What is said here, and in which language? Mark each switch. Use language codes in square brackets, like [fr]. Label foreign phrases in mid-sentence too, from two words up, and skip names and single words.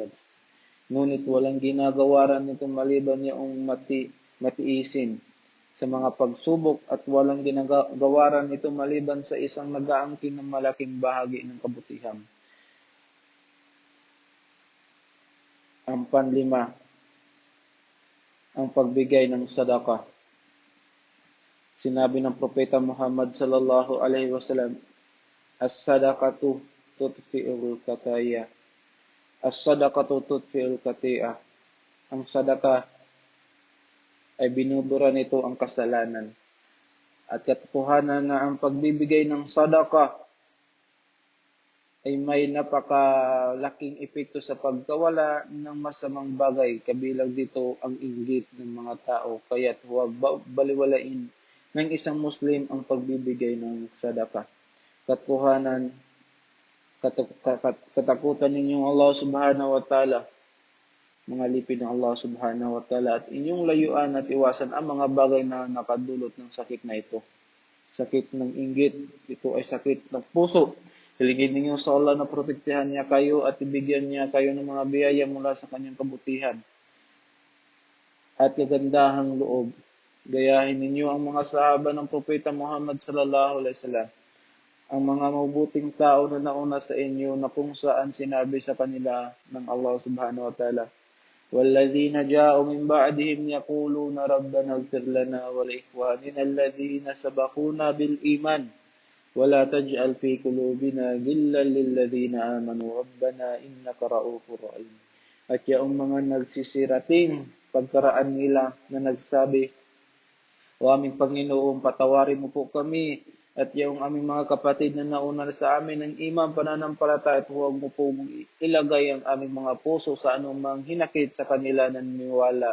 [tl] Ngunit walang ginagawaran nito maliban niyong matiisin sa mga pagsubok at walang ginagawaran nito maliban sa isang nag-aangkin ng malaking bahagi ng kabutihan. Ang panlima, ang pagbigay ng sadaka. Sinabi ng Propeta Muhammad [ar] صلى الله عليه وسلم, الصدقة تطفئ الخطايا. الصدقة تطفئ الخطايا. [tl] Ang sadaka ay binubura nito ang kasalanan. At katotohanan na ang pagbibigay ng sadaka ay may napakalaking epekto sa pagkawala ng masamang bagay. Kabilang dito ang inggit ng mga tao. Kaya't huwag baliwalain ng isang Muslim ang pagbibigay ng sadaka. Katakutan ninyong Allah [ar] سبحانه وتعالى, [tl] mga lipid ng Allah [ar] سبحانه وتعالى, [tl] at inyong layuan at iwasan ang mga bagay na nakadulot ng sakit na ito. Sakit ng inggit, ito ay sakit ng puso. Hilingin ninyo sa Allah na protektahan niya kayo at ibigyan niya kayo ng mga biyaya mula sa kanyang kabutihan at kagandahang loob. Gayahin ninyo ang mga sahaba ng Propeta Muhammad [ar] صلى الله عليه وسلم, [tl] ang mga mabuting tao na nauna sa inyo na kung saan sinabi sa kanila ng Allah [ar] سبحانه وتعالى, وَالَّذِينَ جَاءُوا مِنْ بَعْدِهِمْ يَقُولُونَ رَبَّنَا اغْفِرْ لَنَا وَلِإِخْوَانِنَا الَّذِينَ سَبَقُونَا بِالْإِيمَانِ وَلَا تَجْعَلْ فِي قُلُوبِنَا غِلًّا لِلَّذِينَ آمَنُوا رَبَّنَا إِنَّكَ رَءُوفٌ رَحِيمٌ. [tl] At yung mga nagsisirating pagkaraan nila na nagsabi, O aming Panginoon, patawarin mo po kami at yung aming mga kapatid na nauna sa amin ng imam pananampalataya at huwag mo po ilagay ang aming mga puso sa anumang hinakit sa kanila na niniwala.